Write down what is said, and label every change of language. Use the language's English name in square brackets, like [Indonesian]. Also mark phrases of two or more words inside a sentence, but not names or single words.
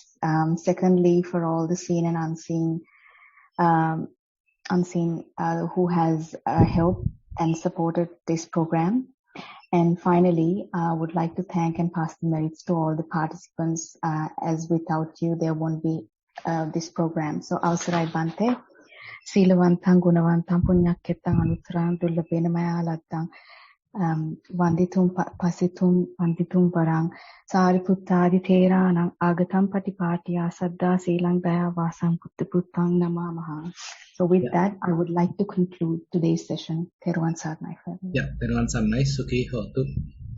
[English] Secondly, for all the seen and unseen who has helped and supported this program. And finally, I would like to thank and pass the merits to all the participants, as without you, there won't be this program. So, [Pali] Avasarai Bhante, Silavantam, Gunavantam, Punyakketam, Anutharam, Dullabena Mayalatam, Vanditum, Pasitum, Vanditum Parang, Sariputtadi Theranam, Agatam Patipatiya, Saddha, Silang Daya, Vasam Puttaputang Namamaha. [English] So with that, I would like to conclude today's session. [Sinhala] Thero and Sarnai. Yeah, Thero and Sarnai, [Pali] Sukhi Hotu.